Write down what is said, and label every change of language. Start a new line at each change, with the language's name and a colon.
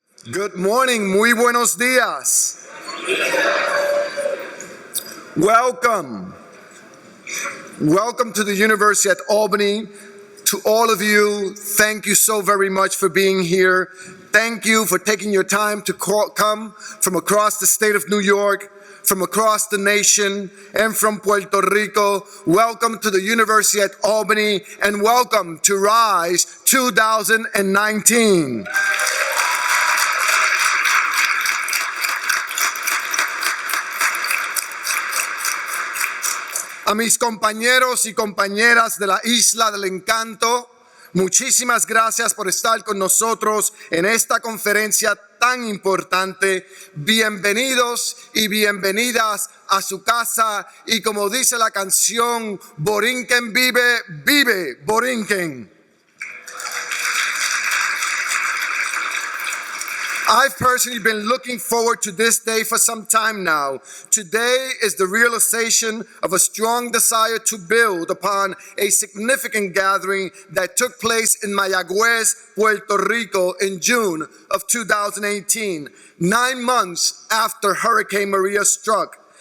English: Good morning,
Spanish: muy buenos días.
English: Welcome. Welcome to the University at Albany. To all of you, thank you so very much for being here. Thank you for taking your time to come from across the state of New York, from across the nation, and from Puerto Rico. Welcome to the University at Albany, and welcome to RISE 2019.
Spanish: A mis compañeros y compañeras de la Isla del Encanto, muchísimas gracias por estar con nosotros en esta conferencia tan importante. Bienvenidos y bienvenidas a su casa, y como dice la canción, Borinquen vive, vive Borinquen.
English: I've personally been looking forward to this day for some time now. Today is the realization of a strong desire to build upon a significant gathering that took place in Mayagüez, Puerto Rico in June of 2018, 9 months after Hurricane Maria struck.